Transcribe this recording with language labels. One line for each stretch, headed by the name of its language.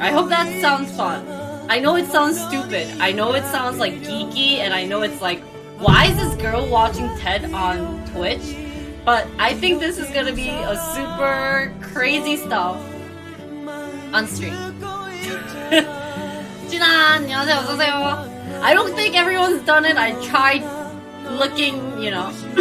English: I hope that sounds fun. I know it sounds stupid. I know it sounds like geeky, and I know it's like, why is this girl watching TED on Twitch? But I think this is gonna be a super crazy stuff on stream.
Korean: 진아, 안녕하세요, 어서오세요.
English: I don't think everyone's done it. I tried looking, you know.